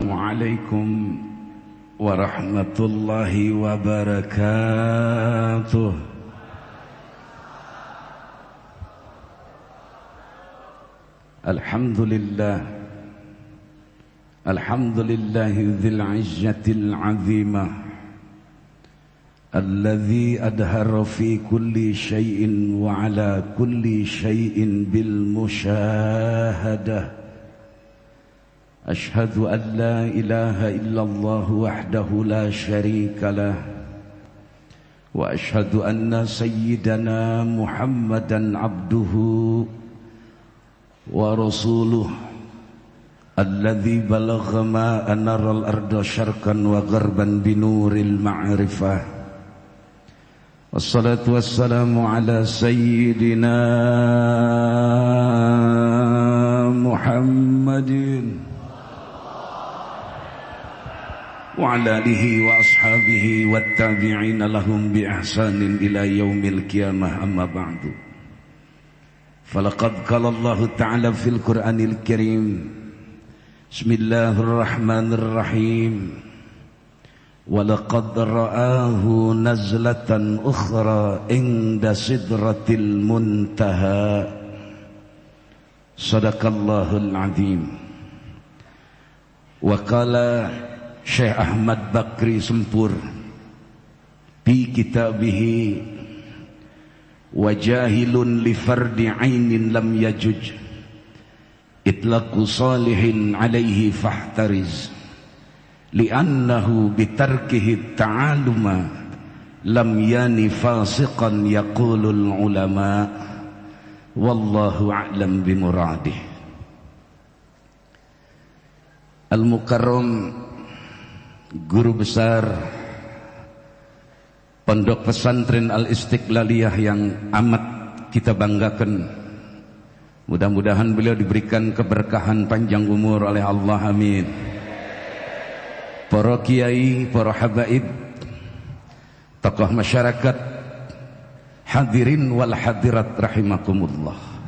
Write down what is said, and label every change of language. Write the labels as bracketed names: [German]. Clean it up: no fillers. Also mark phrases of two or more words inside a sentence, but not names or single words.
[Arabic] السلام عليكم ورحمة الله وبركاته. الحمد لله، الحمد لله ذي العزة العظيمة الذي أظهر في كل شيء وعلى كل شيء بالمشاهدة. أشهد أن لا إله إلا الله وحده لا شريك له وأشهد أن سيدنا محمدا عبده ورسوله الذي بلغ ما أنار الأرض شرقا وغربا بنور المعرفة. والصلاة والسلام على سيدنا محمد وعلى آله وأصحابه والتابعين لهم بإحسان إلى يوم القيامة، أما بعد. فلقد قال الله تعالى في القرآن الكريم، بسم الله الرحمن الرحيم، ولقد رآه نزلة أخرى عند سدرة المنتهى. صدق الله العظيم. وقال شيخ أحمد بكري سمفور في كتابه وجاهل لفرض عين لم يجز إطلاق صالح عليه فاحترز لأنه بتركه تعلما لم ين فاسقا يقول العلماء والله أعلم بمراده. [Indonesian] Al-Mukarram Guru besar Pondok Pesantren Al-Istiqlaliyah yang amat kita banggakan, mudah-mudahan beliau diberikan keberkahan panjang umur oleh Allah, amin. Para kiai, para habaib, tokoh masyarakat, [Arabic] الحاضرين والحاضرات رحمكم الله.